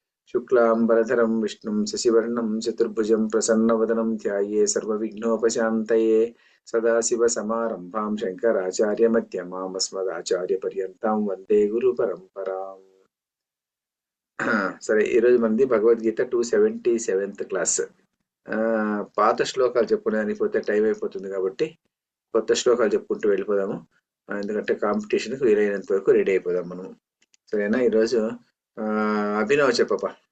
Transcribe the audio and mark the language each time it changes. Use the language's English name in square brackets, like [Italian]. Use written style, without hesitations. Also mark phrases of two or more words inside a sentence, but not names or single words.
[Sanskrit] शुक्लांबरधरं विष्णुं शशिवर्णं चतुर्भुजं प्रसन्नवदनं ध्याये सर्वविघ्नोपशान्तये सदाशिवसमारम्भां शङ्कराचार्यमध्यमाम् अस्मदाचार्यपर्यन्तां वन्दे गुरुपरम्पराम्. [Telugu] సరే ఈరోజు మనది భగవద్గీత 277th క్లాస్. పాత శ్లోకాలు చెప్పుకునే పోతే టైం అయిపోతుంది కాబట్టి కొత్త శ్లోకాలు చెప్పుకుంటూ వెళ్ళిపోదాము. ఎందుకంటే కాంపిటీషన్కి వీలైనంత వరకు రెడీ అయిపోదాం మనం. సరేనా? ఈరోజు అభినవ్ చెప్పప్ప.